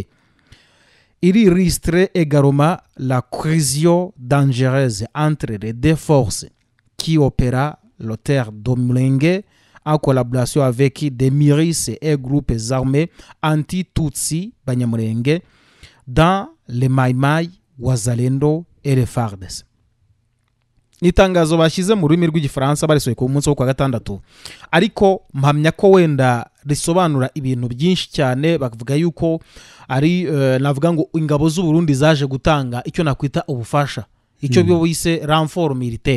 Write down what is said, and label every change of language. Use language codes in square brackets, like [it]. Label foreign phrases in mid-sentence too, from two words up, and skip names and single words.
[fr] Il illustre également la cohésion dangereuse entre les deux forces qui opèrent le terre de Mulenge en collaboration avec des milices et groupes armés anti-Tutsi Banyamulenge dans les Maïmaï, Wazalendo et les FARDC. [rw] Nitangazo bashize mu rurimi rw'igifaransa barisoye ku munsi wo kwa gatandatu, ariko mpamya ko wenda risobanura ibintu byinshi cyane. Bavuga yuko ari navuga ngo ingabo z'u Burundi zaje gutanga icyo nakwita ubufasha, icyo byo bise [fr] renfort militaire.